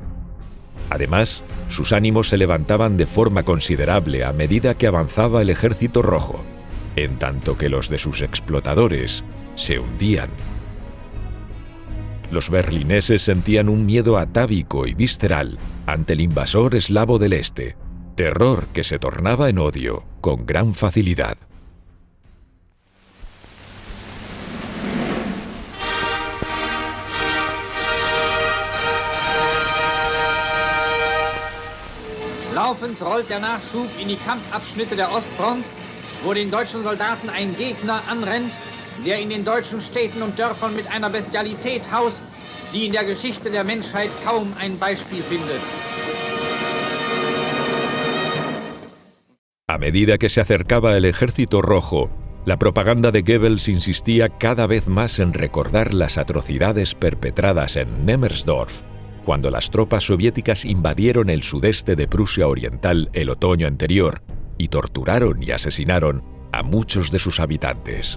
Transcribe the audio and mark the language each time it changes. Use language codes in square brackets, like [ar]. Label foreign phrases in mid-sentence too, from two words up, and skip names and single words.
[es] Además, sus ánimos se levantaban de forma considerable a medida que avanzaba el Ejército Rojo, en tanto que los de sus explotadores se hundían. Los berlineses sentían un miedo atávico y visceral ante el invasor eslavo del Este, terror que se tornaba en odio con gran facilidad. [de] Laufend rollt der Nachschub in die Kampfabschnitte der Ostfront, wo den deutschen Soldaten ein Gegner anrennt, der in den deutschen Städten und Dörfern mit einer Bestialität haust, die in der Geschichte der Menschheit kaum ein Beispiel findet. [es] A medida que se acercaba el Ejército Rojo, la propaganda de Goebbels insistía cada vez más en recordar las atrocidades perpetradas en Nemmersdorf, cuando las tropas soviéticas invadieron el sudeste de Prusia Oriental el otoño anterior y torturaron y asesinaron a muchos de sus habitantes.